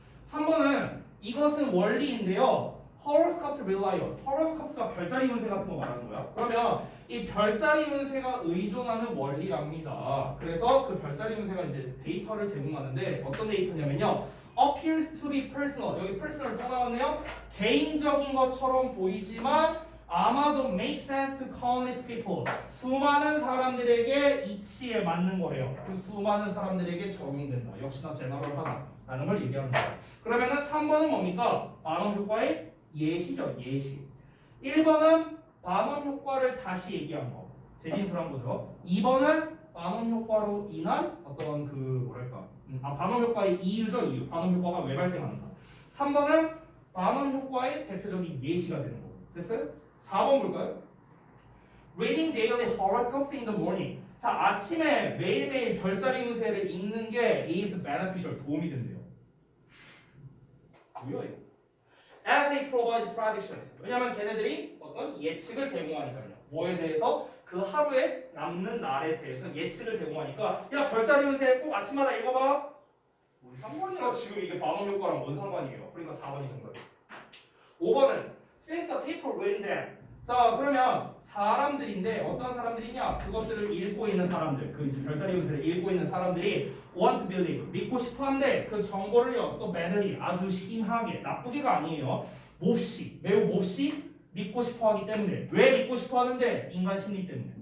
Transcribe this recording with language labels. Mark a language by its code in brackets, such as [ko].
[ko] 3번은 이것은 원리인데요. [en] horoscopes rely on. [ko] horoscopes가 별자리 운세 같은 거 말하는 거야. 그러면 이 별자리 운세가 의존하는 원리랍니다. 그래서 그 별자리 운세가 이제 데이터를 제공하는데 어떤 데이터냐면요. [en] appears to be personal. [ko] 여기 personal 또 나왔네요. 개인적인 것처럼 보이지만 아마도 [en] make sense to countless people. [ko] 수많은 사람들에게 이치에 맞는 거래요. 그 수많은 사람들에게 적용된다. 역시나 제너럴하다라는 걸 얘기하는 거예요. 그러면은 3번은 뭡니까? 반응 효과의 예시죠. 예시. 1번은 반응 효과를 다시 얘기한 거. 재진술한 거죠. 2번은 반응 효과로 인한 어떤 그 뭐랄까? 반응 효과의 이유죠. 이유. 반응 효과가 왜 발생하는가. 3번은 반응 효과의 대표적인 예시가 되는 거고. 됐어요? 4번 볼까요? [en] Reading daily horoscopes in the morning. [ko] 자, 아침에 매일매일 별자리 운세를 읽는 게 [en] is beneficial. [ko] 도움이 된대요. 뭐야 이거? [en] As they provide predictions. [ko] 왜냐면 걔네들이 어떤 예측을 제공하니까요. 뭐에 대해서? 그 하루에 남는 날에 대해서 예측을 제공하니까 야 별자리 운세 꼭 아침마다 읽어봐. 뭔 상관이야 지금 이게 반응 효과랑 뭔 상관이에요. 그러니까 4번이 정답이에요. [en] 5번은 Since the people written them. [ko] 자 그러면 사람들인데 어떤 사람들이냐? 그것들을 읽고 있는 사람들, 그 이제 별자리 운세를 읽고 있는 사람들이 [en] want to believe, [ko] 믿고 싶어한데 그 정보를요, [en] so badly, [ko] 아주 심하게, 나쁘게가 아니에요. 몹시, 매우 몹시 믿고 싶어하기 때문에. 왜 믿고 싶어하는데? 인간 심리 때문에.